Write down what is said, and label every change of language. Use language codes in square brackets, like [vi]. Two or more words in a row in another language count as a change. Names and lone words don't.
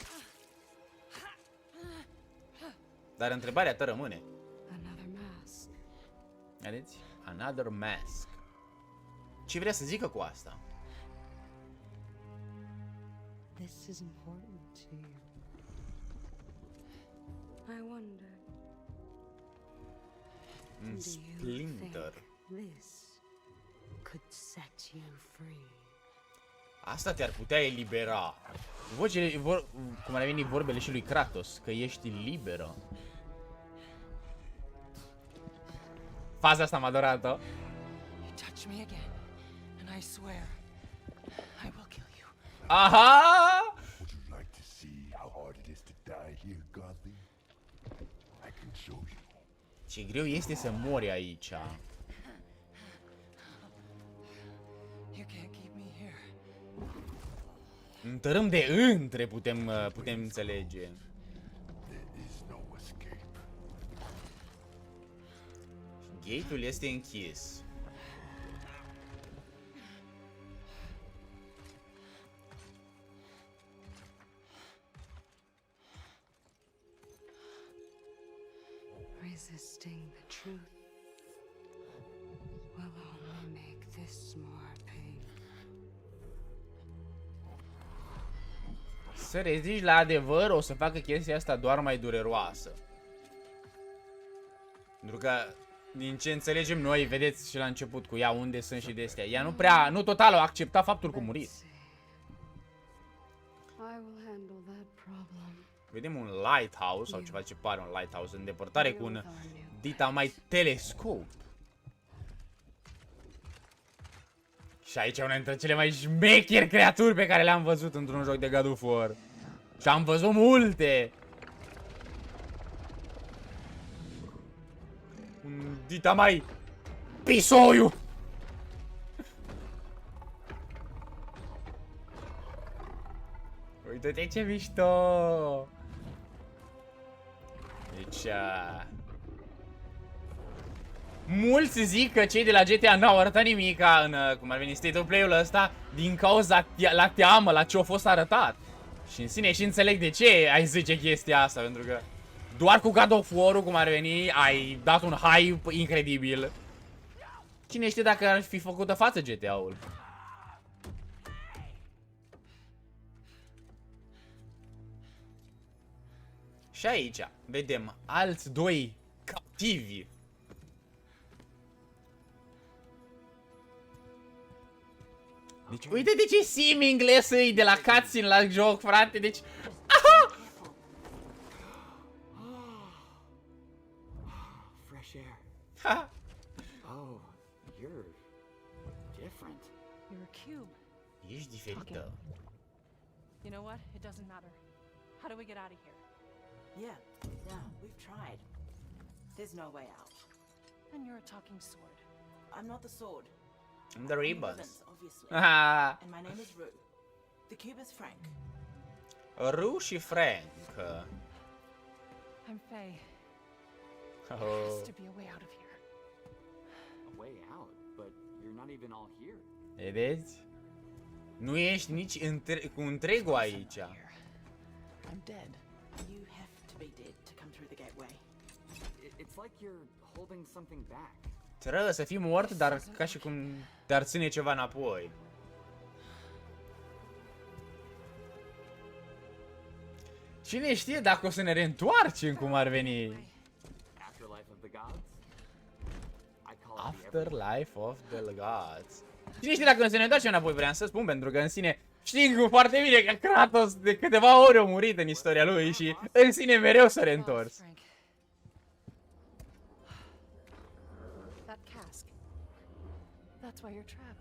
[ro] Dar întrebarea ta rămâne. Vedeți? [en] Another mask. [ro] Ce vrea să zică cu asta? [en] This is important to you. I wonder. Splinter. This could set you free. [ro] Asta te-ar putea elibera. Cum ar veni vorbele și lui Kratos, că ești liberă. Faza asta m-a adorat-o. [en] You touch me again, and I swear I will kill you. Aha! Would you like to see how hard it is to die here, Godly? I can show you. [ro] Ce greu este să mori aici. [en] You can't keep me here. [ro] Un tărâm de între putem înțelege. [en] There is no escape. [ro] Gate-ul este închis. [en] Resisting the truth will only make this more painful. [ro] Să reziști la adevăr o să facă chestia asta doar mai dureroasă. Pentru că, din ce înțelegem noi, vedeți și la început cu ea unde sunt și de astea. Ea nu total a acceptat faptul că a murit. [en] Let's see. I will handle that problem. [ro] Vedem un lighthouse, sau ceva ce pare un lighthouse, în depărtare cu un dita mai telescop. Și aici e una dintre cele mai șmecheri creaturi pe care le-am văzut într-un joc de God of War. Și am văzut multe. Un dita mai pisoiu. Uite-te ce mișto. Deci, mulți zic că cei de la GTA n-au arătat nimica în, cum ar veni, [en] state of play- [ro] ul ăsta din cauza la teamă, la ce a fost arătat. Și în sine și înțeleg de ce ai zice chestia asta, pentru că doar cu God of War-ul, cum ar veni, ai dat un hype incredibil. Cine știe dacă ar fi făcută față GTA-ul? Și aici vedem alți doi captivi. Deci uite de ce seamless e de la cutscene la joc, frate, deci... Aha! [en] Fresh air. Ha! Oh, you're different. You're a cube. [ro] Ești diferită. [en] You know what? It doesn't matter. How do we get out of here? Yeah, we've tried. There's no way out. And you're a talking sword. I'm not the sword. The I'm ribbons. obviously. Aha! And my name is Rue. The cube is Frank. [ro] Ru și Frank. [en] I'm Faye. There Oh. has to be a way out of here. A way out, but you're not even all here. [ro] Vedeți? Nu ești nici cu întregul aici. [en] I'm dead. You have to be dead to come through the gateway. It's like you're holding something back. [ro] Trebuie să fii mort, dar ca și cum te-ar ține ceva înapoi. Cine știe dacă o să ne reîntoarcem cum ar veni. [en] Afterlife of the gods? I call it the Afterlife of the Gods. [ro] Cine știe dacă o să ne întoarcem înapoi, vreau să spun, pentru că în sine știu foarte bine că Kratos de câteva ori a murit în istoria lui și în sine mereu s-a reîntors. [en] Frank. That cask. That's why you're trapped.